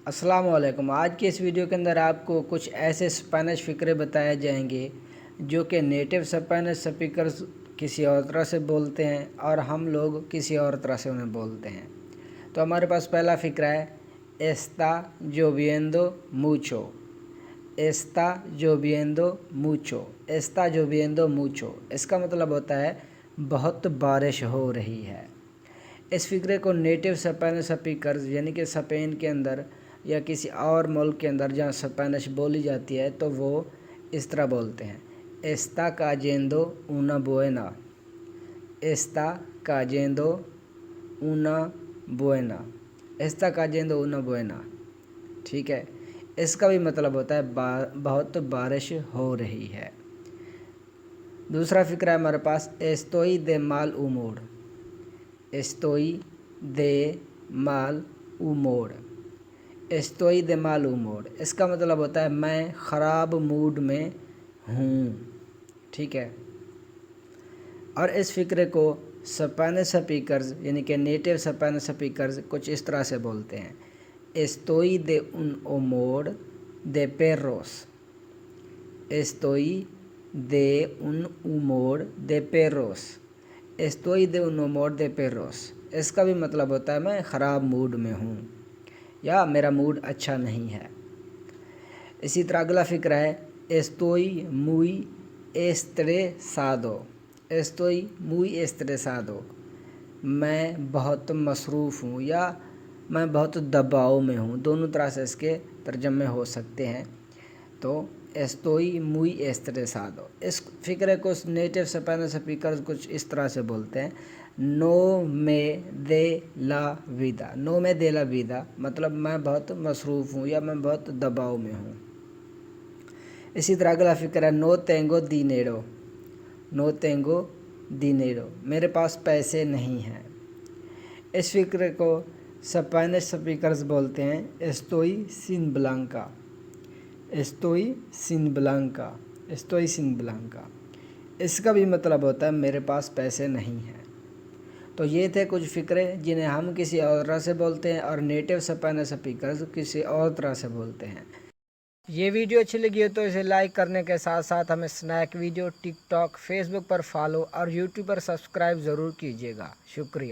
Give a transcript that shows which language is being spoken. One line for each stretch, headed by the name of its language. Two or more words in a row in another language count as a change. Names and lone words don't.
Urdu: السلام علیکم۔ آج کی اس ویڈیو کے اندر آپ کو کچھ ایسے اسپینش فقرے بتائے جائیں گے جو کہ
English: native Spanish speakers
Urdu: کسی اور طرح سے بولتے ہیں اور ہم لوگ کسی اور طرح سے انہیں بولتے ہیں۔ تو ہمارے پاس پہلا فقرہ ہے
Spanish: está lloviendo mucho۔ está lloviendo mucho۔ está lloviendo mucho۔
Urdu: اس کا مطلب ہوتا ہے بہت بارش ہو رہی ہے۔ اس فقرے کو
English: native Spanish speakers
Urdu: یعنی کہ اسپین کے اندر یا کسی اور ملک کے اندر جہاں اسپینش بولی جاتی ہے تو وہ اس طرح بولتے ہیں
Spanish: está cayendo una buena۔ está cayendo una buena۔ está cayendo una buena۔
Urdu: ٹھیک ہے، اس کا بھی مطلب ہوتا ہے بہت بارش ہو رہی ہے۔ دوسرا فقرہ ہے ہمارے پاس
Spanish: estoy de mal humor۔ estoy de mal humor۔ estoy de mal humor۔
Urdu: اس کا مطلب ہوتا ہے میں خراب موڈ میں ہوں۔ ٹھیک ہے، اور اس فقرے کو
English: Spanish speakers
Urdu: یعنی کہ
English: native Spanish speakers
Urdu: کچھ اس طرح سے بولتے ہیں
Spanish: estoy de un humor de perros۔ estoy de un humor de perros۔ estoy de un humor de perros۔
Urdu: اس کا بھی مطلب ہوتا ہے میں خراب موڈ میں ہوں یا میرا موڈ اچھا نہیں ہے۔ اسی طرح اگلا فقرہ ہے
Spanish: estoy muy estresado۔ estoy muy estresado۔
Urdu: میں بہت مصروف ہوں یا میں بہت دباؤ میں ہوں، دونوں طرح سے اس کے ترجمے ہو سکتے ہیں۔
Spanish: تو estoy muy estresado۔
Urdu: اس فقرے کو
English: native Spanish speakers
Urdu: کچھ اس طرح سے بولتے ہیں
Spanish: no me de la vida۔ no me de la vida
Urdu: مطلب میں بہت مصروف ہوں یا میں بہت دباؤ میں ہوں۔ اسی طرح اگلا فقرہ ہے
Spanish: no tengo dinero۔ no tengo dinero
Urdu: میرے پاس پیسے نہیں ہیں۔ اس فقرے کو
English: Spanish speakers
Urdu: بولتے ہیں
Spanish: estoy sin blanca۔ estoy sin blanca۔ estoy sin blanca۔
Urdu: اس کا بھی مطلب ہوتا ہے میرے پاس پیسے نہیں ہیں۔ تو یہ تھے کچھ فقرے جنہیں ہم کسی اور طرح سے بولتے ہیں اور
English: native Spanish speakers
Urdu: کسی اور طرح سے بولتے ہیں۔ یہ ویڈیو اچھی لگی ہو تو اسے لائک کرنے کے ساتھ ساتھ ہمیں اسنیک ویڈیو ٹک ٹاک فیس بک پر فالو اور یوٹیوب پر سبسکرائب ضرور کیجیے گا۔